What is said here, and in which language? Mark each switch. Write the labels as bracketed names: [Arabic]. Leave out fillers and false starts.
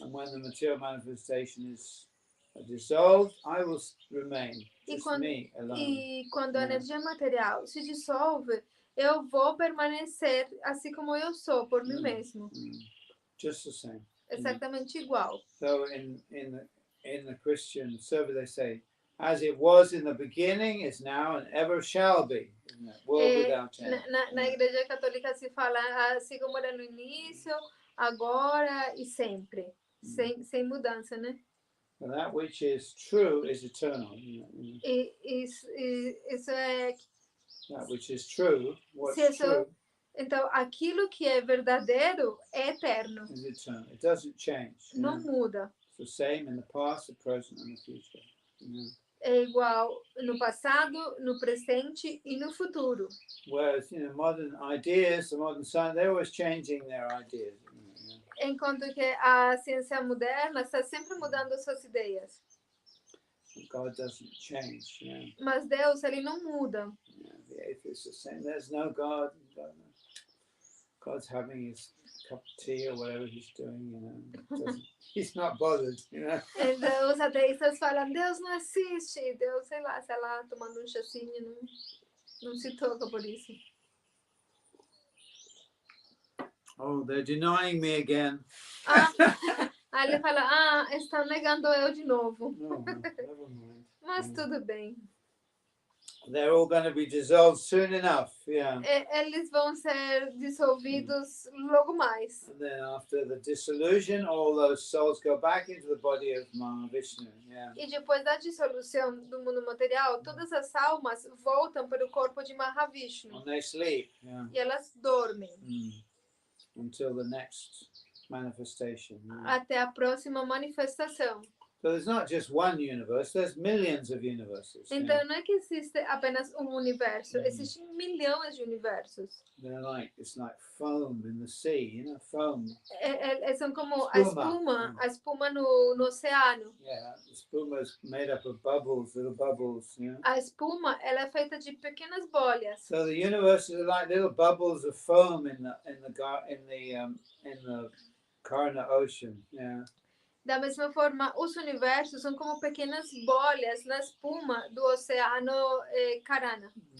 [English] And when the material manifestation is dissolved, I will remain, just me alone. [Portuguese] E quando a energia material se dissolve, eu vou permanecer assim como eu sou, por mim mesmo. [English] Just the same. [Portuguese] Exatamente igual. [English] So in the Christian service they say, as it was in the beginning, is now, and ever shall be. World without change. [Portuguese] Na igreja católica se fala assim como era no início, agora e sempre. Sem mudança, né? [English] And that which is true is eternal. [Portuguese] Isso é... [English] That which is true, what's true... [Portuguese] Então, aquilo que é verdadeiro é eterno. [English] Is eternal. It doesn't change. [Portuguese] Não muda. [English] It's the same in the past, the present, and the future. [Portuguese] É igual no passado, no presente e no futuro. [English] Whereas, modern ideas, the modern science, they're always changing their ideas. [Portuguese] Enquanto que a ciência moderna está sempre mudando suas ideias. [English] God doesn't change. [Portuguese] Mas Deus, ele não muda. [English] The atheist is saying there's no God. God's having his cup of tea or whatever he's doing. He's not bothered. [Portuguese] Então, os ateístas falam, Deus não existe. Deus, sei lá, tomando chazinho, não se toca por isso. [English] Oh, they're denying me again. [Portuguese] Aí ele fala, estão negando eu de novo. [English] No, never mind. [Portuguese] Mas tudo bem. [English] They're all going to be dissolved soon enough. [Portuguese] Eles vão ser dissolvidos logo mais. [English] And then after the dissolution, all those souls go back into the body of Mahavishnu. [Portuguese] E depois da dissolução do mundo material, todas as almas voltam para o corpo de Mahavishnu. [English] And they sleep. [Portuguese] E elas dormem. [English] Until the next manifestation. [Portuguese] Até a próxima manifestação. [English] So there's not just one universe, there's millions of universes. [Portuguese] Então não é que existe apenas um universo, existem milhões de universos. [English] It's like foam in the sea, foam. [Portuguese] São como a espuma no oceano. [English] Yeah, the espuma is made up of bubbles, little bubbles. [Portuguese] A espuma, ela é feita de pequenas bolhas. [English] So the universe is like little bubbles of foam in the Karna Ocean. [Portuguese] Da mesma forma, os universos são como pequenas bolhas na espuma do oceano Karana.